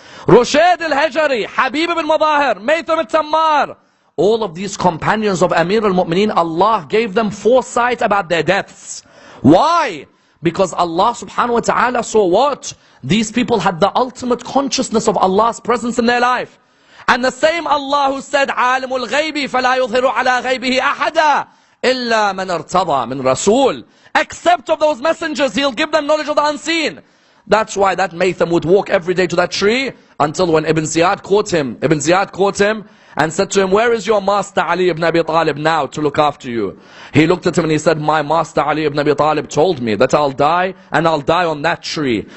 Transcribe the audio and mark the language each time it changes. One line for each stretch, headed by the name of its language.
English: Rushayd al-Hajari, Habib ibn Madahir, Maytham al-Tammar, all of these companions of Amir al-Mu'mineen, Allah gave them foresight about their deaths. Why? Because Allah subhanahu wa ta'ala saw what? These people had the ultimate consciousness of Allah's presence in their life. And the same Allah who said,
Arabic: عَالِمُ الْغَيْبِ فَلَا يُظْهِرُ عَلَى غَيْبِهِ أَحَدًا إِلَّا مَنْ ارْتَضَى مِنْ رَسُولٍ.
English: Except of those messengers, He'll give them knowledge of the unseen. That's why that Maytham would walk every day to that tree, until when Ibn Ziyad caught him. Ibn Ziyad caught him and said to him, where is your master Ali ibn Abi Talib now to look after you? He looked at him and he said, my master Ali ibn Abi Talib told me that I'll die, and I'll die on that tree.